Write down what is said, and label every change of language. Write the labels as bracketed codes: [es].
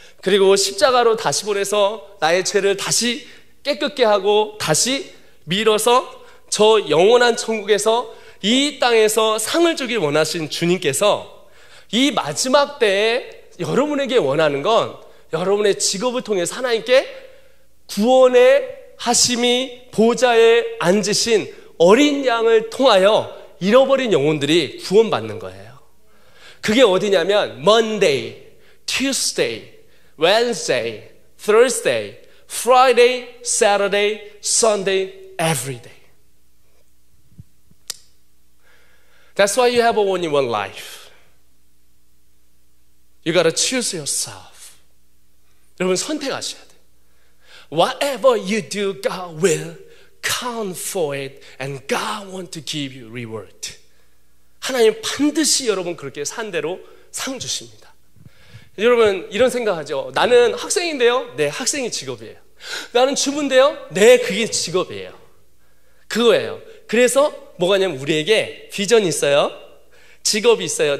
[ko] 그리고 십자가로 다시 보내서 나의 죄를 다시 깨끗게 하고 다시 밀어서 저 영원한 천국에서 이 땅에서 상을 주길 원하신 주님께서 이 마지막 때에 여러분에게 원하는 건 여러분의 직업을 통해서 하나님께 구원의 하심이 보좌에 앉으신 어린 양을 통하여 잃어버린 영혼들이 구원받는 거예요. 그게 어디냐면 [en] Monday, Tuesday, Wednesday, Thursday, Friday, Saturday, Sunday, every day. That's why you have only one life. You gotta choose yourself. [ko] 여러분 선택하셔야 돼요. [en] Whatever you do, God will count for it and God want to give you reward. [ko] 하나님 반드시 여러분 그렇게 산 대로 상 주십니다. 여러분 이런 생각하죠. 나는 학생인데요. 네, 학생이 직업이에요. 나는 주부인데요. 네, 그게 직업이에요. 그거예요. 그래서 뭐가 냐면 우리에게 비전이 있어요. 직업이 있어요.